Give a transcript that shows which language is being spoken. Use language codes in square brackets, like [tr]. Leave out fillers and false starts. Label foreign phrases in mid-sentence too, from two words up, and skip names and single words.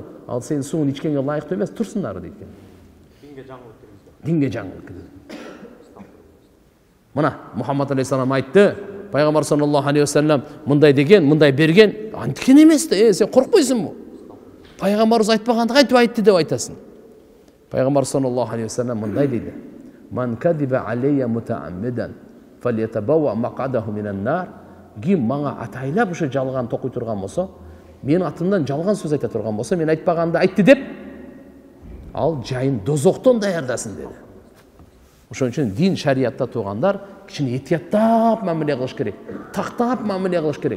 [ky] Ал сен суун ичкенге ылайыктуу эмес, турсуңдар дейт экен. Динге жаңылык киргизип. Мына Мухаммад алейхиссалам айтты, пайгамбар [ar] صلى الله عليه وسلم [ky] мындай деген, мындай берген, антикен эмес да, сен коркпойсуңбу? Пайгамбарыбыз айтпаганды кантип айтты деп айтасың. Пайгамбар [ar] صلى الله عليه وسلم [ky] мындай дейди. [ar] من كذب علي متعمدا فليتبوأ مقعده من النار. [ky] Ким мага атайлап ошо жалган токуй турган болсо, менин атымдан жалган сөз айта турган болсо, мен айтпаганды айтты деп, ал жайын дозоктон даярдасын деди. Ошон үчүн дин шариятта туугандар кичине этияттап мамиле кылыш керек, тактап мамиле кылыш керек.